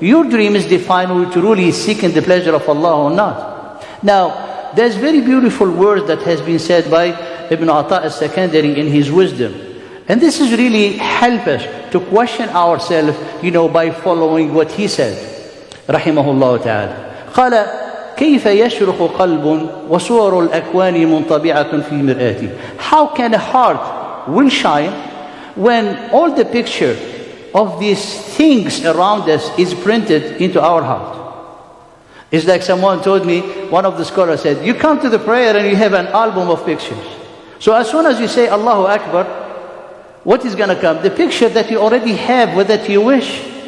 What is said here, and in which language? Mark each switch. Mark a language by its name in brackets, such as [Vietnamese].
[English] Your dream is defined whether you truly seeking the pleasure of Allah or not. Now, there's very beautiful word that has been said by Ibn Ata al-Sakandari in his wisdom. And this is really help us to question ourselves, by following what he said. [Arabic] رحمه الله تعالى. قال كيف يشرق قلب وصور الأكوان منطبعة في مرآتي. [English] How can a heart will shine when all the picture of these things around us is printed into our heart? It's like someone told me, one of the scholars said, you come to the prayer and you have an album of pictures. So as soon as you say Allahu Akbar, what is going to come? The picture that you already have, or that you wish.